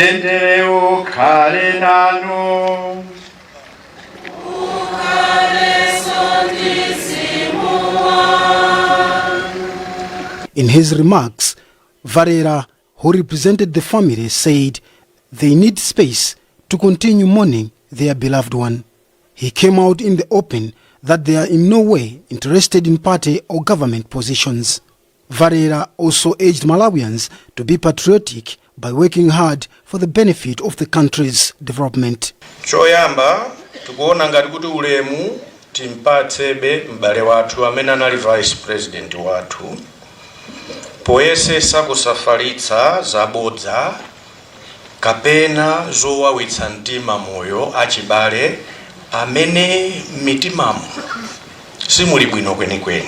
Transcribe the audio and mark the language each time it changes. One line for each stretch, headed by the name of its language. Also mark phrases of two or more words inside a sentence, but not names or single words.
English: In his remarks, Varela, who represented the family, said they need space to continue mourning their beloved one. He came out in the open that they are in no way interested in party or government positions. Varela also urged Malawians to be patriotic by working hard for the benefit of the country's development.
Nyanja: Choyamba tukuona ngati kuti ulemu timpatsebe m'bale wathu amene anali
English: vice president
Nyanja: wathu poyesesa kusafalitsa zabodza kapena zowawitsa mtima moyo achibale amene mitimamu simuli bwino kwenikweni.